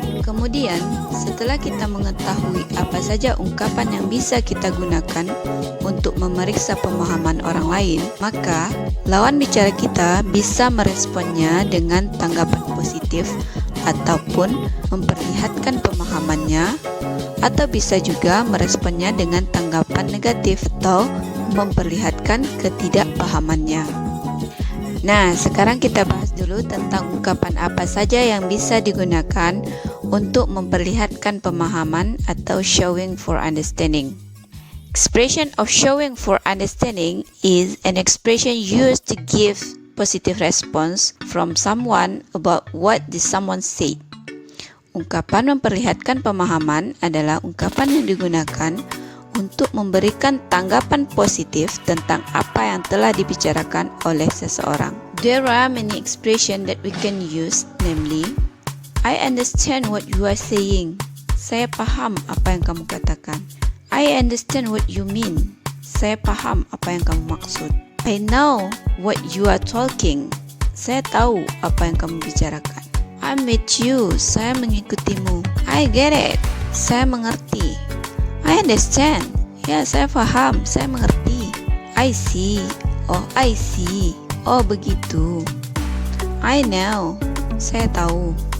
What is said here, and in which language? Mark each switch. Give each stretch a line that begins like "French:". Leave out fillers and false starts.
Indonesian: Kemudian, setelah kita mengetahui apa saja ungkapan yang bisa kita gunakan untuk memeriksa pemahaman orang lain, maka lawan bicara kita bisa meresponnya dengan tanggapan positif ataupun memperlihatkan pemahamannya, atau bisa juga meresponnya dengan tanggapan negatif atau memperlihatkan ketidakpahamannya. Nah, sekarang kita bahas dulu tentang ungkapan apa saja yang bisa digunakan untuk memperlihatkan pemahaman atau
English: showing for understanding. Expression of showing for understanding is an expression used to give positive response from someone about what did someone say.
Indonesian: Ungkapan memperlihatkan pemahaman adalah ungkapan yang digunakan untuk memberikan tanggapan positif tentang apa yang telah dibicarakan oleh seseorang.
English: There are many expressions that we can use, namely, I understand what you are saying.
Indonesian: Saya paham apa yang kamu katakan.
English: I understand what you mean.
Indonesian: Saya paham apa yang kamu maksud.
English: I know what you are talking.
Indonesian: Saya tahu apa yang kamu bicarakan.
English: I'm with you.
Indonesian: Saya mengikutimu.
English: I get it.
Indonesian: Saya mengerti.
English: I understand.
Indonesian: Ya, saya paham. Saya mengerti.
English: I see. Oh, I see.
Indonesian: Oh, begitu.
English: I know.
Indonesian: Saya tahu.